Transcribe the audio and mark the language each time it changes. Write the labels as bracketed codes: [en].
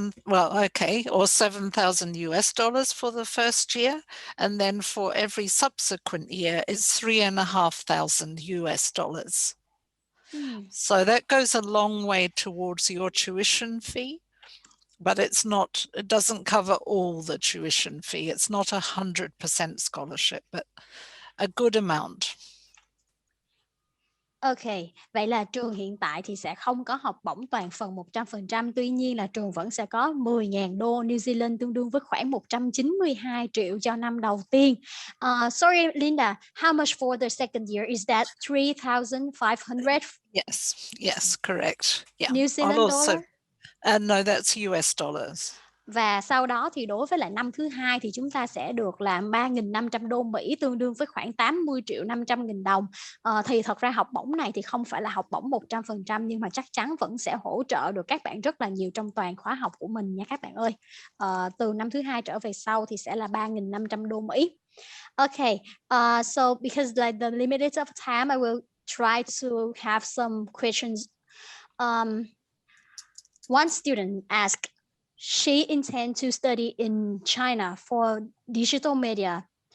[en] it's or 7,000 US dollars for the first year, and then for every subsequent year it's 3,500 US dollars. So that goes a long way towards your tuition fee, but it doesn't cover all the tuition fee. It's not 100% scholarship, but a good amount. [vi] Ok, vậy là trường hiện tại thì sẽ không có học bổng toàn phần 100%, tuy nhiên là trường vẫn sẽ có 10.000 đô New Zealand, tương đương với khoảng 192 triệu cho năm đầu tiên. [en] Sorry, Linda, how much for the second year? Is that 3,500? Yes, correct. Yeah. New Zealand dollar? No, that's US dollars. [vi] Và sau đó thì đối với lại năm thứ hai thì chúng ta sẽ được là 3.500 đô Mỹ, tương đương với khoảng 80.500.000 đồng. Thì thật ra học bổng này thì không phải là học bổng 100%, nhưng mà chắc chắn vẫn sẽ hỗ trợ được các bạn rất là nhiều trong toàn khóa học của mình nha các bạn ơi. Từ năm thứ hai trở về sau thì sẽ là 3.500 đô Mỹ. [en] Okay, so because like the limited of time, I will try to have some questions. One student asked, she intends to study in China for digital media.